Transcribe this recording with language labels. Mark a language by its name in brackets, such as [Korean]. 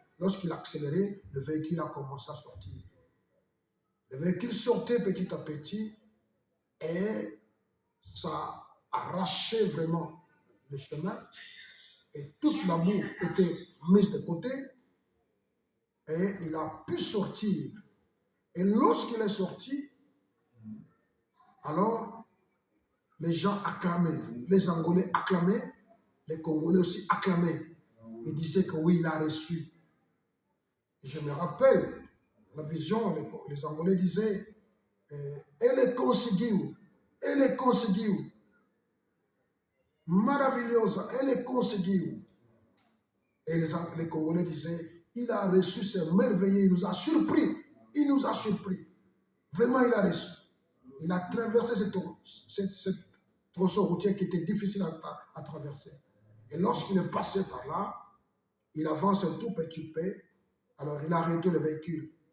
[French] Lorsqu'il a accéléré, le véhicule a commencé à sortir. Le véhicule sortait petit à petit et ça arrachait vraiment le chemin et toute la boue était mise de côté et il a pu sortir. Et lorsqu'il est sorti, alors les gens acclamaient, les Angolais acclamaient, les Congolais aussi acclamaient. Ils disaient que oui, il a reçu. Et je me rappelle, la vision, les Angolais disaient, [Portuguese] ele conseguiu, ele conseguiu, [French] maravilhosa, ele conseguiu. Et les Congolais disaient, il a reçu, c'est merveilleux, il nous a surpris, il nous a surpris. Vraiment, il a reçu. Il a traversé cette tronçon routier qui était difficile à traverser. Et lorsqu'il est passé par là, il avance un tout petit peu, alors il a arrêté le véhicule.